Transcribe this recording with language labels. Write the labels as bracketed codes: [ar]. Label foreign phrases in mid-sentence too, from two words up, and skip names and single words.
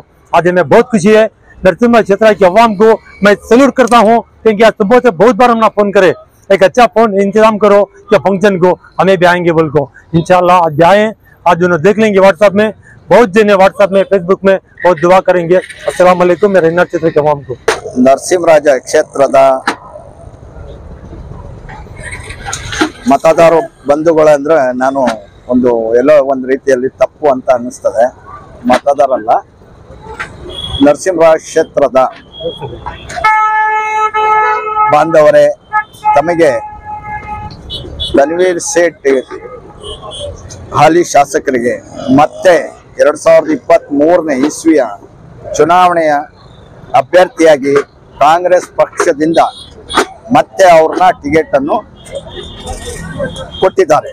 [dcc] आज हमें बहुत खुशी है, नरसिम्हा क्षेत्र की आवाम को मैं सैल्यूट करता हूँ क्योंकि आज सुबह से बहुत बार हमने फोन करे, एक अच्छा फोन इंतजाम करो कि फंक्शन को हमें भी आएंगे बोल को। इंशाल्लाह आज भी आए, आज उन्हें देख लेंगे व्हाट्सएप में, बहुत जने व्हाट्सएप में फेसबुक में बहुत दुआ करेंगे। [ar] السلام عليكم [dcc] मेरे हिन्नार क्षेत्र के आवाम को। [kn] ನರಸಿಂಹರಾಜ ಕ್ಷೇತ್ರದ ಮತದಾರ ಬಂಧುಗಳಂದ್ರೆ ನಾನು ಎಲ್ಲೋ ಒಂದು ರೀತಿಯಲ್ಲಿ ತಪ್ಪು ಅಂತ ಅನ್ನಿಸ್ತದೆ, ಮತದಾರಲ್ಲ, ನರಸಿಂಹರಾಜ ಕ್ಷೇತ್ರದ ಬಾಂಧವರೇ, ತಮಗೆ ತನ್ವೀರ್ ಸೇಠ್ ಹಾಲಿ ಶಾಸಕರಿಗೆ ಮತ್ತೆ 2023ನೇ ಇಸ್ವಿಯ ಚುನಾವಣೆಯ ಅಭ್ಯರ್ಥಿಯಾಗಿ ಕಾಂಗ್ರೆಸ್ ಪಕ್ಷದಿಂದ ಮತ್ತೆ ಅವ್ರನ್ನ ಟಿಕೆಟ್ ಅನ್ನು ಕೊಟ್ಟಿದ್ದಾರೆ.